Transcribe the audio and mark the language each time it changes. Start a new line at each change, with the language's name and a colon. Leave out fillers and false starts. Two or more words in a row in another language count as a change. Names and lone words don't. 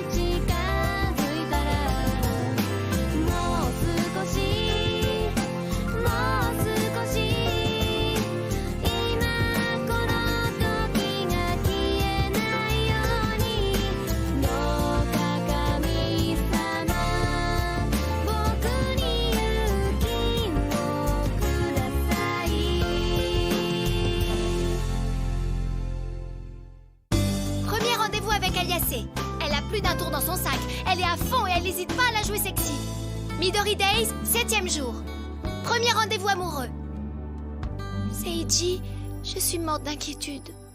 Japanese: 近づいたら、もう少しもう少し今この時が消えないように、どうか神様僕に勇気をください。
French: Premier rendez-vous avec Aliacé. Elle a plus d'un tour dans son sac. Elle est à fond et elle n'hésite pas à la jouer sexy. Midori Days, 7e jour. Premier rendez-vous amoureux. Seiji, je suis morte d'inquiétude.